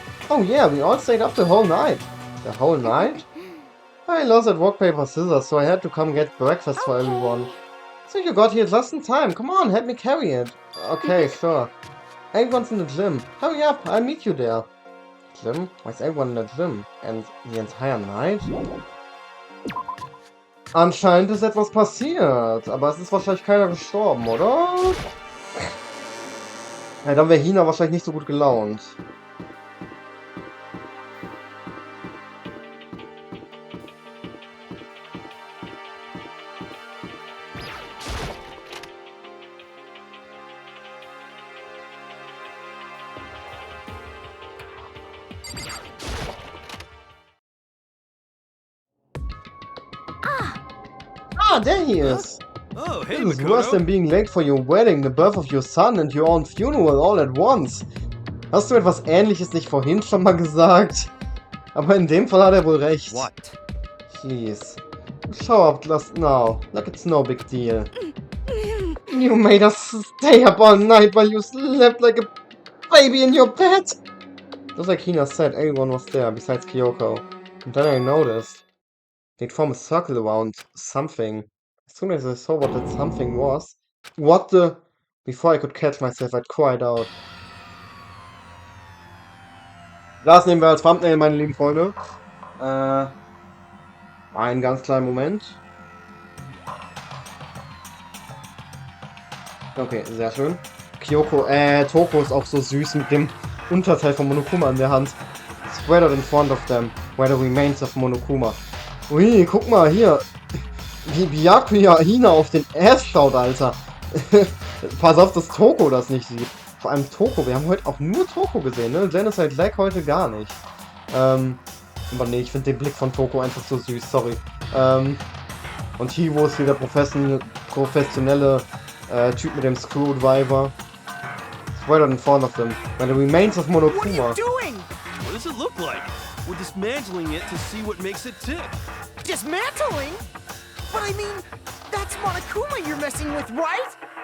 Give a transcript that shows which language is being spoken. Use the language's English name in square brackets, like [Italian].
[English] Oh yeah, we all stayed up the whole night. The whole night? I lost at rock, paper, scissors, so I had to come get breakfast for everyone. So you got here just in time. Come on, help me carry it. Okay, sure. Everyone's in the gym. Hurry up, I'll meet you there. Gym? Why is everyone in the gym? And the entire night? [German] Anscheinend ist etwas passiert, aber es ist wahrscheinlich keiner gestorben, oder? Ja, dann wäre Hina wahrscheinlich nicht so gut gelaunt. [English] Ah, there he is! Oh, hey, This is worse than Makoto. being late for your wedding, the birth of your son and your own funeral all at once. [German] Hast du etwas Ähnliches nicht vorhin schon mal gesagt? Aber in dem Fall hat er wohl recht. [English] What? Please. Show up just now, like it's no big deal. You made us stay up all night while you slept like a baby in your bed! Just like Hina said, everyone was there, besides Kyoko. And then I noticed. They'd form a circle around something. As soon as I saw what that something was... What the... Before I could catch myself, I'd cried out. [German] Das nehmen wir als Thumbnail, meine lieben Freunde. Einen ganz kleinen Moment. Okay, sehr schön. Toko ist auch so süß mit dem Unterteil von Monokuma in der Hand. [English] Spread in front of them, where the remains of Monokuma. [German] Ui, guck mal, hier. Wie Byakuya Hina auf den Ass schaut, Alter. Pass auf, dass Toko das nicht sieht. Vor allem Toko, wir haben heute auch nur Toko gesehen, ne? Genocide Lag heute gar nicht. Aber nee, ich finde den Blick von Toko einfach so süß, sorry. Und Hiro ist wieder professionelle Typ mit dem Screwdriver. [English] Spread in front of them, where the remains of What are Monokuma. you doing? What does it look like? We're dismantling it to see what makes it tick. Dismantling? But I mean, that's Monokuma you're messing with, right?